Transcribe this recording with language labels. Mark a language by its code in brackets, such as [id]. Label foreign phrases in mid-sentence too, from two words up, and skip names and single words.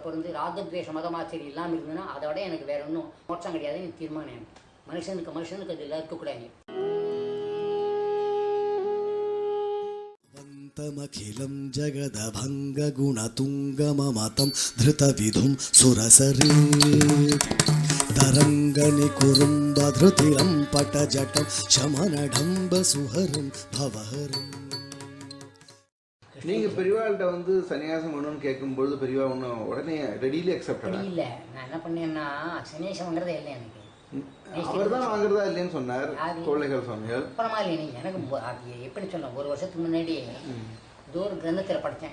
[ta] பிறந்து ராகத்வேஷ மதமாச்சரி இல்லாமல் இருந்ததுன்னா அதை விட எனக்கு வேற ஒன்றும் மோட்சம் கிடையாதுன்னு தீர்மானம். மனுஷனுக்கு அது இருக்கக்கூடாது. [sa] वन्तमखिलं जगदभङ्गगुणतुङ्गममतं धृतविधुं सुरसरी तरङ्गनिकुरुम्बधृतिरं पटजटं शमनडम्बसुहरं भवहरं. [ta] நீங்க பெரியவாள்கிட்ட வந்து சன்னியாசம் பண்ணணும்னு கேட்கும்போது பெரியவா ஒன்றும் உடனே ரெடியிலே அக்செப்ட் இல்ல. நான் என்ன பண்ணேன்னா சன்னியாசம் பண்றதே இல்லை எனக்கு. அவர் தான் வாங்குறதா இல்லைன்னு சொன்னார் கோழைகள் சுவாமிகள். அப்புறமா இல்லை எனக்கு எப்படி சொன்னேன், ஒரு வருஷத்துக்கு முன்னாடி ஏதோ ஒரு கிரந்தத்தில் படித்தேன்.